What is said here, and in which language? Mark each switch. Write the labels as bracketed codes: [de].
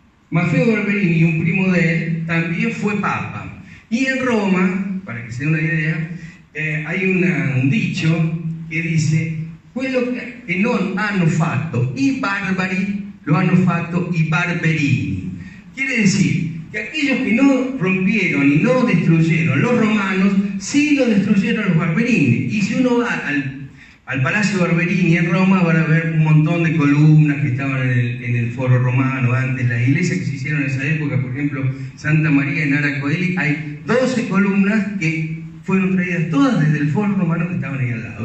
[es] Maffeo Barberini, un primo de él, también fue papa. Y en Roma, para que se den una idea, hay un dicho que dice: [it] quello che non hanno fatto i barbari lo hanno fatto i barberini. [es] Quiere decir que aquellos que no rompieron y no destruyeron los romanos, sí lo destruyeron los barberini. Y si uno va al Palacio Barberini en Roma, van a ver un montón de columnas que estaban en el foro romano antes, las iglesias que se hicieron en esa época, por ejemplo, Santa María en Ara Coeli, hay 12 columnas que fueron traídas todas desde el foro romano que estaban ahí al lado.